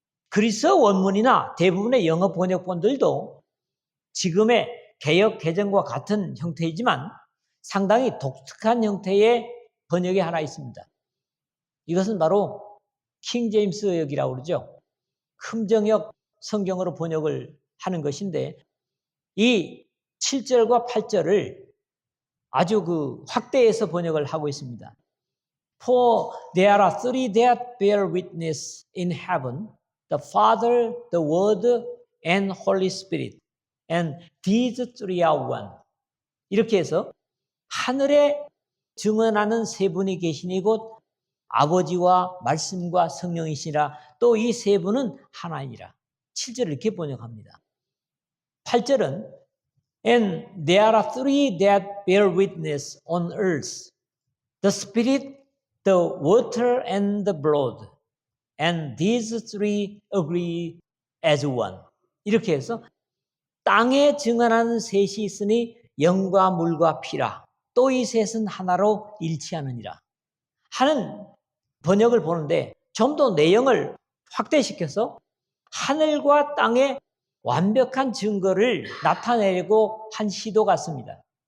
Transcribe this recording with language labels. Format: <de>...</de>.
<ko>그리스 원문이나 대부분의 영어 번역본들도 지금의 개역 개정과 같은 형태이지만 상당히 독특한 형태의 번역이 하나 있습니다. 이것은 바로 킹 제임스 역이라고 그러죠. 흠정역 성경으로 번역을 하는 것인데 이 7절과 8절을 아주 그 확대해서 번역을 하고 있습니다.</ko> <en>For there are three that bear witness in heaven, the Father, the Word, and Holy Spirit. And these three are one.</en> <ko>이렇게 해서 하늘에 증언하는 세 분이 계시니 곧 아버지와 말씀과 성령이시라. 또 이 세 분은 하나이니라. 7절을 이렇게 번역합니다. 8절은</ko> <en>And there are three that bear witness on earth, the Spirit, the water, and the blood. And these three agree as one.</en> <ko>이렇게 해서 땅에 증언하는 셋이 있으니 영과 물과 피라. 또 이 셋은 하나로 일치하느니라. 하는 번역을 보는데 좀 더 내용을 확대시켜서 하늘과 땅의 완벽한 증거를 나타내려고 한 시도 같습니다.</ko>